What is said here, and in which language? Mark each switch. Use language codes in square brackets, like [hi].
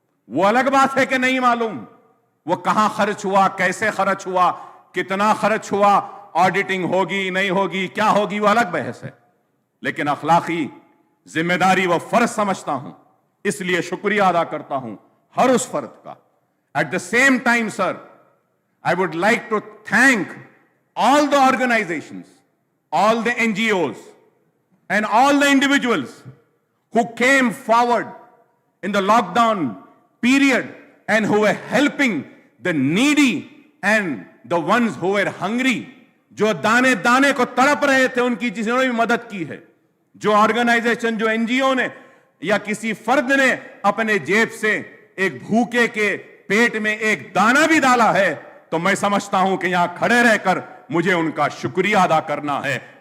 [hi] वो अलग बात है कि नहीं मालूम वो कहां खर्च हुआ, कैसे खर्च हुआ, कितना खर्च हुआ, ऑडिटिंग होगी नहीं होगी, क्या होगी, वो अलग बहस है. लेकिन अखलाकी जिम्मेदारी व फर्ज समझता हूं, इसलिए शुक्रिया अदा करता हूं हर उस फर्द का. [en] At the same time sir, I would like to thank all the organizations, all the NGOs, and all the individuals who came forward in the lockdown period and who were helping the needy and the ones who were hungry. [hi] जो दाने दाने को तड़प रहे थे, उनकी जिन्होंने भी मदद की है. जो ऑर्गेनाइजेशन, जो एनजीओ ने या किसी फर्द ने अपने जेब से एक भूखे के पेट में एक दाना भी डाला है, तो मैं समझता हूं कि यहां खड़े रहकर मुझे उनका शुक्रिया अदा करना है.